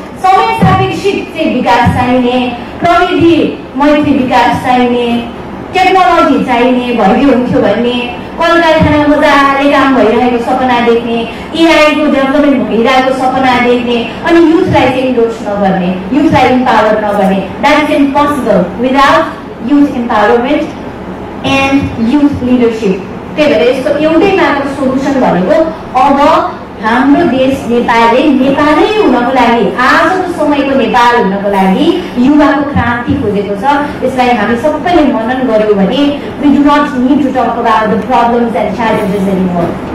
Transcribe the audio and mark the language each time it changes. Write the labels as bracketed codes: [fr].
[ne] समय सापेक्षिक चाहिँ विकास चाहिने, प्रविधि मैत्री विकास चाहिने, टेक्नोलोजी चाहिने भइदियो हुन्थ्यो भन्ने, कल कारखाना मजाले काम भइरहेको सपना देख्ने, एआईको डेभलपमेन्ट भइरहेको सपना देख्ने, अनि युथलाई चाहिँ इन्डोर्स नगर्ने, युथलाई इम्पावर नगर्ने। [en] That is impossible without youth empowerment and youth leadership। [ne] त्यही भएर यसको एउटै मात्र सोल्युसन भनेको अब हाम्रो देश नेपालै हुनको लागि, आजको समयको नेपाल हुनको लागि युवाको क्रान्ति खोजेको छ। यसलाई हामी सबैले मनन गर्यौं भने [en] we do not need to talk about the problems and challenges anymore।